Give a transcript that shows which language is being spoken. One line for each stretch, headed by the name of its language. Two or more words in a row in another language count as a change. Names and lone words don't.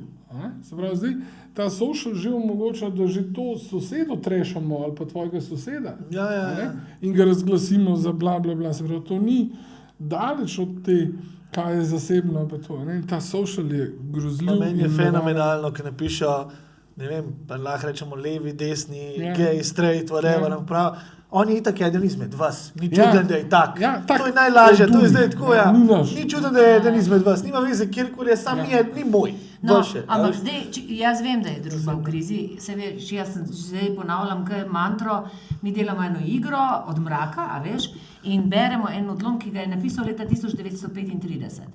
Slovenian: Se pravi, zdaj ta social že omogoča, da že to sosedo trešamo ali pa tvojega soseda in ga razglasimo za bla bla bla. Se pravi, to ni daleč od te, kaj je zasebno, pa to. Ne? Ta social je grozljiv. Meni je fenomenalno, ki napišejo, ne vem, pa lahko rečemo levi, desni,
English: gay, straight, whatever,
Slovenian: prav. On je itak eden izmed vas. Ni čuden, da je tak. To je najlažje, to je zdaj tako, Ni čuden, da je eden izmed vas. Nima veze, kjerkoli je, sam ni moj. No, ampak zdaj, jaz vem, da je družba v krizi. Se veš, jaz zdaj ponavljam kaj mantro, mi delamo eno igro od mraka, a veš, in beremo en odlom, ki ga je napisal leta 1935.